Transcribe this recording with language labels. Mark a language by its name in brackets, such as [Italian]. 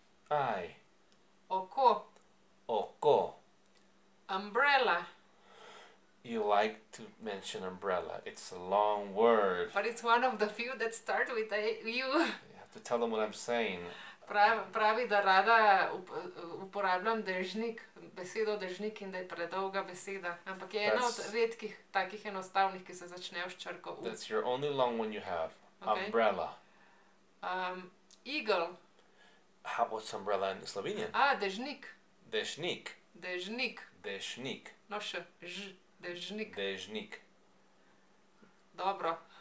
[English] Eye. [Slovenian] oko. Oko. [English] Umbrella, You like to mention umbrella. It's a long word. but it's one of the few that start with a U. You have to tell them what I'm saying. [Slovenian] Pravi, da rada uporabljam dežnik, besedo dežnik in da je predolga beseda. Ampak je ena od redkih takih enostavnih, ki se začnejo s črko U. [English] That's your only long one you have. Okay. Umbrella. Eagle, What's umbrella in Slovenian? [Slovenian] dežnik. Dežnik. Dežnik. Dežnik. No še, dežnik. Dežnik. Dobro.